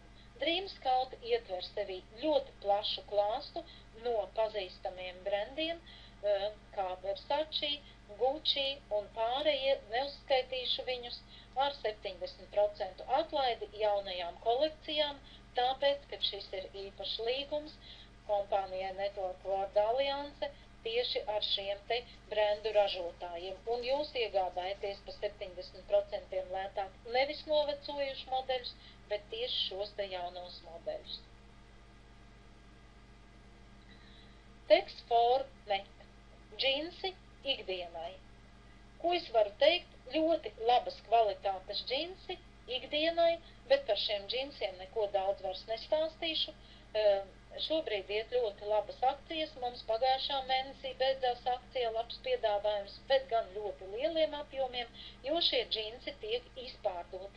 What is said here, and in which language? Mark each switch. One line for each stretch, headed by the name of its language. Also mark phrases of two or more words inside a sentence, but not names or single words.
Latvian: Dreamscout ietver sevī ļoti plašu klāstu no pazīstamiem brandiem, kā Versace, Gucci un pārējie, neuzskaitīšu viņus, ar 70% atlaidi jaunajām kolekcijām, tāpēc, ka šis ir īpašs līgums kompānijai Network World Alliance tieši ar šiem te brendu ražotājiem. Un jūs iegādājaties pa 70% lētāk nevis novecojuši modeļus, bet tieši šos te jaunos modeļus.
English: Text for Net.
Latvian: Džinsi ikdienai. Ko es varu teikt? Ļoti labas kvalitātes džinsi ikdienai, bet par šiem džinsiem neko daudz vairs nestāstīšu. Šobrīd iet ļoti labas akcijas, mums pagājušā mēnesī beidzās akcija, labs piedāvājums, bet gan ļoti lieliem apjomiem, jo šie džinsi tiek izpārdoti.